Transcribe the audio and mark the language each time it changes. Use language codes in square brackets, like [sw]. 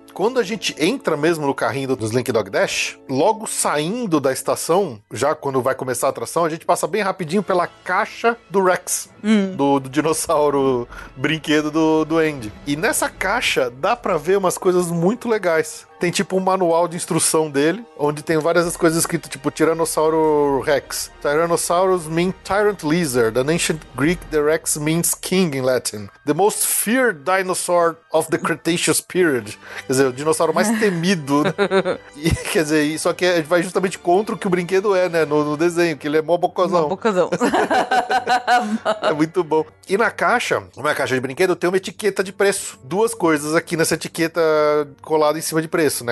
[pt] Quando a gente entra mesmo no carrinho do Slinky Dog Dash, logo saindo da estação, já quando vai começar a atração, a gente passa bem rapidinho pela caixa do Rex, do dinossauro brinquedo do Andy. E nessa caixa dá pra ver umas coisas muito legais. Tem tipo um manual de instrução dele, onde tem várias coisas escritas, tipo Tiranossauro Rex. [en] Tyrannosaurus mean tyrant lizard. An ancient Greek, the Rex means king in Latin. The most feared dinosaur of the Cretaceous period. [pt] Quer dizer, o dinossauro mais temido. E, quer dizer, só que vai justamente contra o que o brinquedo é, né? No desenho, que ele é mó bocozão. Mó bocozão. É muito bom. E na caixa, uma caixa de brinquedo, tem uma etiqueta de preço. Duas coisas aqui nessa etiqueta colada em cima de preço. Né?